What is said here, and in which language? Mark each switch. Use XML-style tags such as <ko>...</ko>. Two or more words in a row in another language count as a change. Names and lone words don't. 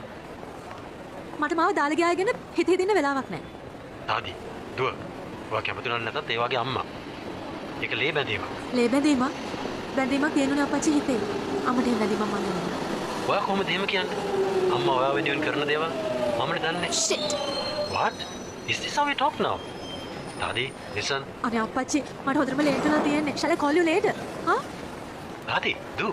<si>මට මාව දාලා ගියා ගැන හිත හිතින්න වෙලාවක් නැහැ. තාදී. දුව. ඔයා කැමති නැත්නම් ඒ වගේ අම්මා. ඒක ලේ බැඳීමක්. ලේ බැඳීමක්? බැඳීමක් තියෙනුනේ අප්පච්චි හිතේ. අම්මට එහෙම බැඳීමක් මම නෑ. ඔයා කොහොමද එහෙම කියන්නේ? අම්මා ඔයා වෙනුවෙන් කරන දේවල් මමනේ දන්නේ.</si> <en>Shit. What? Is this how we talk now? Tadi, listen.</en> <si>අනේ අප්පච්චි මට හොඳටම ලේට් වෙලා තියෙන්නේ.</si> <en>Shall I call you later? Huh? Tadi, do.</en>